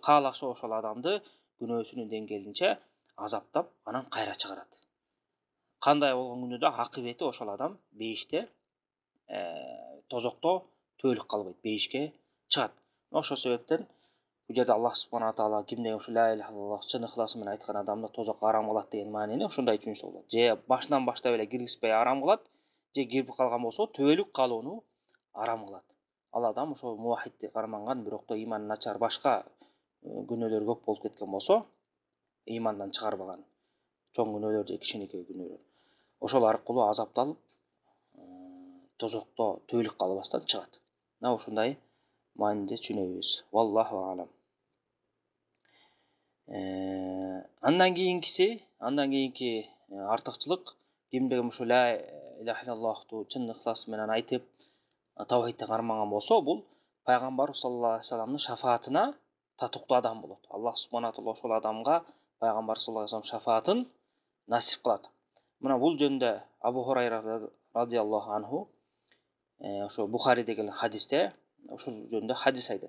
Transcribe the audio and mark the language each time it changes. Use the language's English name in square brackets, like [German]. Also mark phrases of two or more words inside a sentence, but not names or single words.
[Kyrgyz] Кааласа ошол адамды күнөөсүнүн деңгээлинче азаптап, анан кайра чыгарат. Кандай болгон күндө да акыбети ошол адам бейиште, тозокто төөлүк калбайт, бейишке чыгат. Ошол себептен бул жерде [Arabic] الله سبحانه تعالى [Kyrgyz] кимде ошо [Arabic] لا إله إلا الله [Kyrgyz] чын ыхласы менен айткан адамды тозокко арам кылат деген маанини ошондой түшүнсө болот. Же башынан баштап эле киргизбей арам кылат, же кирип калган болсо төөлүк калууну арам кылат. Ал адам ошол муваххидти карманган, бирок иманы начар башка күнөөлөр көп болуп кеткен болсо, имандан чыгарбаган чоң күнөөлөр же кичинекей күнөөлөр, ошол аркылуу азапталып, тозокто төөлүк калбастан чыгат. Мына ушундай мааниде түшүнөбүз. [Arabic] والله أعلم. [Kyrgyz] Андан кийинки артыкчылык, кимде ким ушул [Arabic] لا إله [Kyrgyz] иллаллахту чын ыхласы менен айтып, тавхидти кармаган болсо, бул пайгамбар [Arabic] صلى الله عليه [Kyrgyz] вассаламдын шафаатына татыктуу адам болот. [Arabic] الله سبحانه تعالى [Kyrgyz] ошол адамга пайгамбар [Arabic] صلى الله عليه وسلم [Kyrgyz] шафаатын насип кылат. Мына бул жөнүндө Абу Хурайра [Arabic] رضي الله عنه [Kyrgyz] ошо Бухариде келген хадисте ошол жөнүндө хадис айтат.